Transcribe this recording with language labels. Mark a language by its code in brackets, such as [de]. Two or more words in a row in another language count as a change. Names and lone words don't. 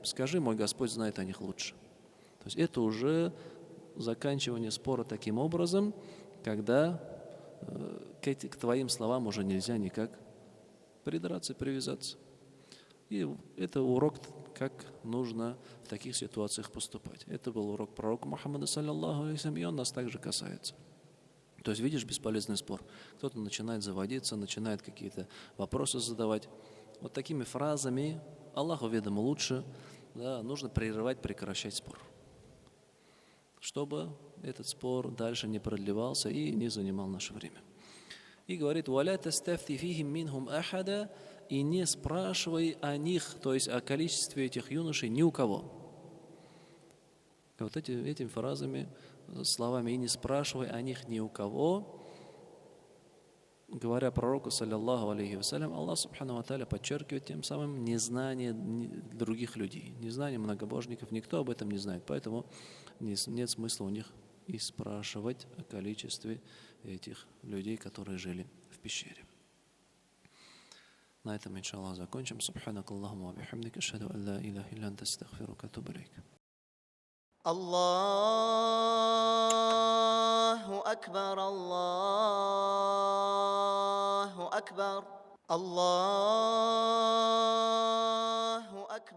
[ru] Скажи, мой Господь знает о них лучше. То есть это уже заканчивание спора таким образом, когда к твоим словам уже нельзя никак придраться, привязаться. И это урок, как нужно в таких ситуациях поступать. Это был урок пророка Мухаммада, [ar] صلى الله عليه وسلم, [ru] и он нас также касается. То есть, видишь, бесполезный спор. Кто-то начинает заводиться, начинает какие-то вопросы задавать. Вот такими фразами, Аллаху ведомо лучше, нужно прекращать спор. Чтобы этот спор дальше не продлевался и не занимал наше время. И говорит: [ar] «ولا تستفت فيهم منهم أحدا», [ru] и не спрашивай о них, то есть о количестве этих юношей, ни у кого. И вот этими фразами, словами «и не спрашивай о них ни у кого», говоря пророку, [ar] صلى الله عليه وسلم, [ru] Аллах [ar] سبحانه وتعالى [ru] подчеркивает тем самым незнание других людей, незнание многобожников, никто об этом не знает, поэтому нет смысла у них и спрашивать о количестве этих людей, которые жили в пещере. На этом, иншаллах, закончим. [ar] سبحانك اللهم و بحمدك أشهد أن لا إله إلا أنت أستغفرك و أتوب إليك. الله أكبر الله أكبر الله